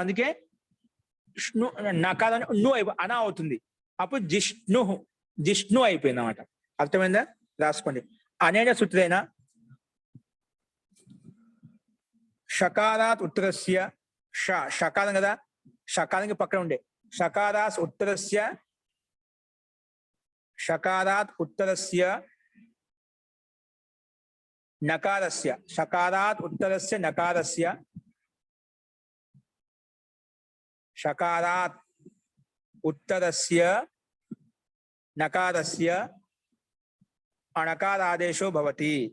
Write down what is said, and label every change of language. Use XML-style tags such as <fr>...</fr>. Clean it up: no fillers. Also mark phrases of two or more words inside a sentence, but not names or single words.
<te>అందుకే నకారం నువ్వు అనా అవుతుంది. అప్పుడు జిష్ణు అయిపోయింది అన్నమాట. అర్థమైందా? రాసుకోండి.</te> <sa>అనేన సూత్రేణ షకారాత్ ఉత్తరస్య షకారం</sa> <te>కదా, షకారానికి పక్కన ఉండే</te> <sa>शकारात् उत्तरस्य नकारस्य शकारात् उत्तरस्य नकारस्य शकारात् उत्तरस्य नकारस्य अणकारादेशो भवति।</sa>